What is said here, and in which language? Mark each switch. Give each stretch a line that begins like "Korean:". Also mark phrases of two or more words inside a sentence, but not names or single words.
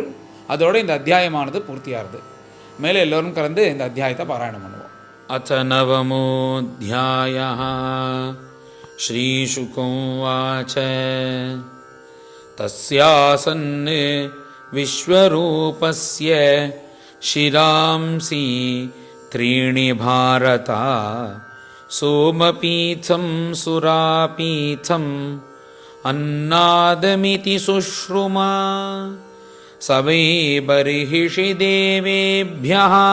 Tamil: அதோடு இந்த அத்தியாயமானது பூர்த்தியாகுது. மேலே எல்லோரும் கலந்து இந்த அத்தியாயத்தை பாராயணம் பண்ணுவோம்.
Sanskrit: अथ नवमोऽध्यायः श्रीशुक उवाच तस्यासन् विश्वरूपस्य शिरांसि त्रीणि भारता सोमपीठं सुरापीठम् अन्नादमिति सुश्रुमा सवै बर्हिषि देवेभ्यः